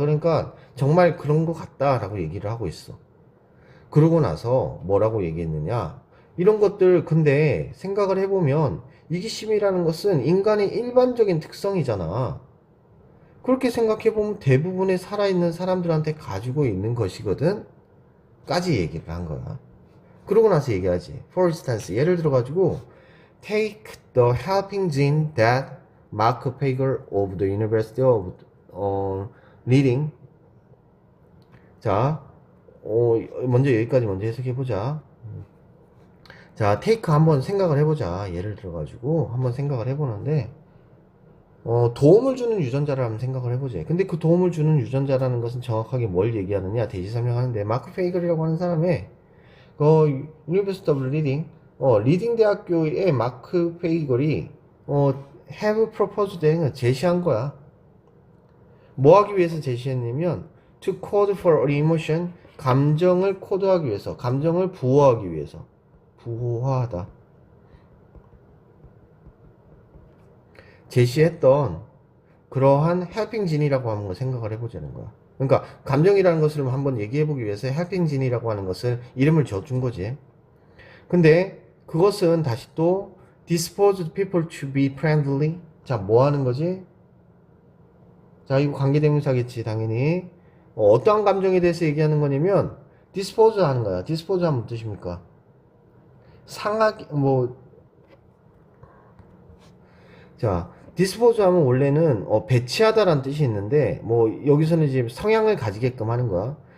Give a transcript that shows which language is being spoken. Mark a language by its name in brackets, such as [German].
[Korean] 그러니까 정말 그런 것 같다라고 얘기를 하고 있어. 그러고 나서 뭐라고 얘기했느냐? 이런 것들 근데 생각을 해보면 이기심이라는 것은 인간의 일반적인 특성이잖아. 그렇게 생각해보면 대부분의 살아있는 사람들한테 가지고 있는 것이거든? 까지 얘기를 한 거야. 그러고 나서 얘기하지. [English] For instance, [Korean] 예를 들어가지고 [English] Take the helping gene that Mark Pager of the University of Reading. [Korean] 자, 먼저 여기까지 먼저 해석해보자. 자, take 한번 생각을 해보자. 예를 들어가지고 한번 생각을 해보는데 도움을 주는 유전자를 한번 생각을 해보자. 근데 그 도움을 주는 유전자라는 것은 정확하게 뭘 얘기하느냐 대시 설명하는데 마크 페이글이라고 하는 사람의 University of Reading 리딩 대학교의 마크 페이글이 [English] have proposed [Korean] 대행을 제시한 거야. 뭐 하기 위해서 제시했냐면 [English] to code for an emotion, [Korean] 감정을 코드하기 위해서, 감정을 부호하기 위해서. 부호하다. 제시했던 그러한 helping gene이라고 하는 걸 생각을 해보자는 거야. 그러니까 감정이라는 것을 한번 얘기해보기 위해서 helping gene이라고 하는 것을 이름을 줘준 거지. 근데 그것은 다시 또 [English] disposed people to be friendly. [Korean] 자, 뭐 하는 거지? 자, 이거 관계대명사겠지, 당연히. 어떠한 감정에 대해서 얘기하는 거냐면 dispose 하는 거야. dispose 하면 무슨 뜻입니까? 상하게, 자, dispose 하면 원래는 배치하다라는 뜻이 있는데 여기서는 지금 성향을 가지게끔 하는 거야.